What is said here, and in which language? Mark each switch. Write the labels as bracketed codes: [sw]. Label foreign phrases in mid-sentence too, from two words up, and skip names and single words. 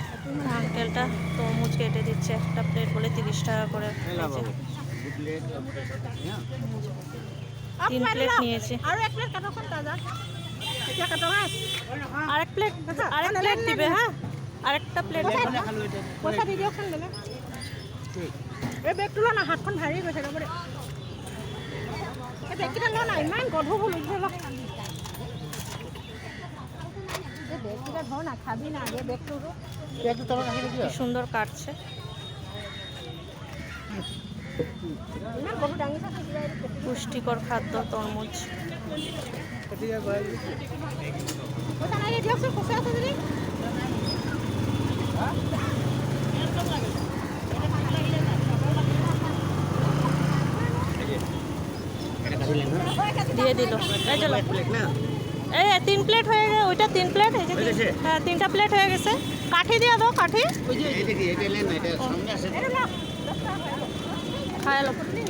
[bn] আঙ্কেলটা তরমুজ কেটে দিচ্ছে, একটা প্লেট বলে 30 টাকা করে। তিন প্লেট নিয়েছি। আরেক প্লেট দিবে। হ্যাঁ, আরেকটা প্লেট [as] এই বেগটো ল না, হাতখন ভাৰী গৈছে ৰ'ব দে। এই বেগকেইটা ল না, ইমান গধুৰ হ'ল ল। এই বেগকেইটা ধৰ না, খাবি না এই বেগটো। বেগটো তলত ৰাখি দিবি। [bn] সুন্দর কাটছে। [as] ইমান গধুৰ ডাঙিছে। [bn] পুষ্টিকর খাদ্য তরমুজ। [as] পইচা নাই দিয়কচোন, খুচুৰা আছে যদি। [bn] দিয়ে দিল। এই চলো, এই 3 প্লেট হয়ে গেছে। ওইটা 3 প্লেট। এই যে হ্যাঁ, 3টা প্লেট হয়ে গেছে। কাঠি দিয়ে দাও, কাঠি খাই লো।